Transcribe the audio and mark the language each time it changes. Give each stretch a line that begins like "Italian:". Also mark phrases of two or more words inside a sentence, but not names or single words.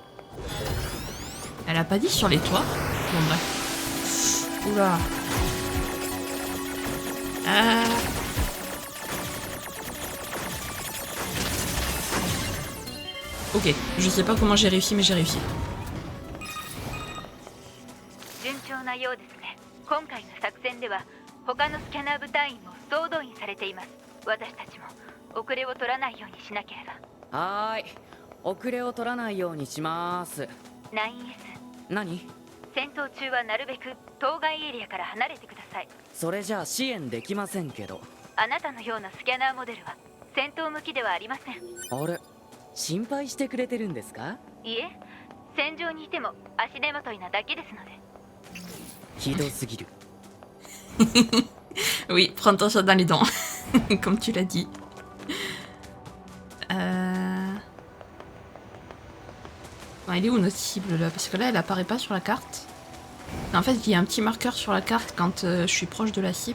French: Elle a pas dit sur les toits? Bon, bref. Oula. Ah. Ok, je sais pas comment j'ai réussi, mais j'ai réussi.
Japanese: 順調なようですね。今回の作戦では他のスキャナー部隊員も総動員されています。私たちも遅れを取らないようにしなければ。はーい。遅れを取らないようにします。 9S。何？戦闘中はなるべく当該エリアから離れてください。それじゃあ支援できませんけど。あなたのようなスキャナーモデルは戦闘向きではありません。あれ、心配してくれてるんですか？いえ、戦場にいても足手まといなだけですので。ひどすぎる。
French: Oui, prends-toi ça dans les dents, comme tu l'as dit. Bon, elle est où notre cible là? Parce que là, elle apparaît pas sur la carte. En fait, il y a un petit marqueur sur la carte quand je suis proche de la cible.